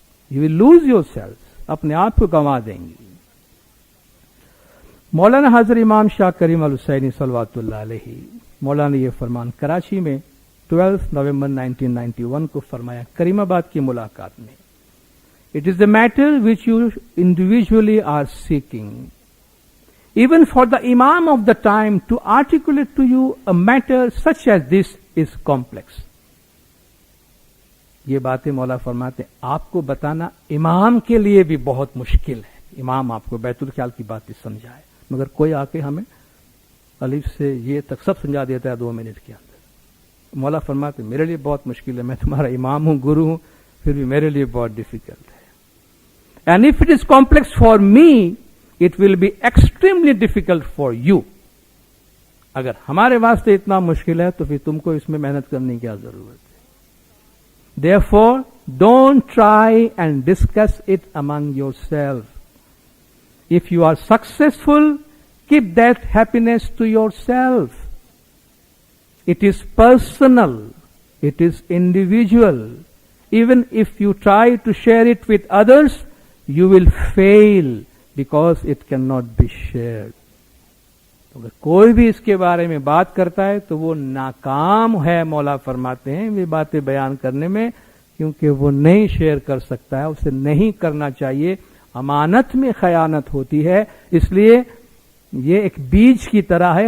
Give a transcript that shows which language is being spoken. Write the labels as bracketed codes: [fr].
[en] you will lose yourself, [ur] اپنے آپ کو گنوا دیں گی. مولانا حضرت امام شاہ کریم الحسینی صلوات اللہ علیہ، مولانا یہ فرمان کراچی میں 12 نومبر 1991 کو فرمایا کریم آباد کی ملاقات میں. [en] It is the matter which you individually are seeking. Even for the Imam of the time to articulate to you a matter such as this is complex. [ur] یہ باتیں مولا فرماتے ہیں آپ کو بتانا امام کے لیے بھی بہت مشکل ہے. امام آپ کو بیت الخیال کی باتیں سمجھائے، مگر کوئی آ کے ہمیں الف سے یہ تک سب سمجھا دیتا ہے 2 منٹ کے اندر. مولا فرماتے میرے لیے بہت مشکل ہے، میں تمہارا امام ہوں، گرو ہوں، پھر بھی میرے لیے بہت ڈیفیکلٹ ہے. [en] And if it is complex for me, it will be extremely difficult for you. [ur] اگر ہمارے واسطے اتنا مشکل ہے تو پھر تم کو اس میں محنت کرنے کی کیا ضرورت ہے. [en] Therefore, don't try and discuss it among yourselves. If you are successful, keep that happiness to yourself. It is personal. It is individual. Even if you try to share it with others, you will fail because it cannot be shared. [ur] اگر کوئی بھی اس کے بارے میں بات کرتا ہے تو وہ ناکام ہے. مولا فرماتے ہیں یہ باتیں بیان کرنے میں، کیونکہ وہ نہیں شیئر کر سکتا ہے، اسے نہیں کرنا چاہیے. امانت میں خیانت ہوتی ہے. اس لیے یہ ایک بیج کی طرح ہے.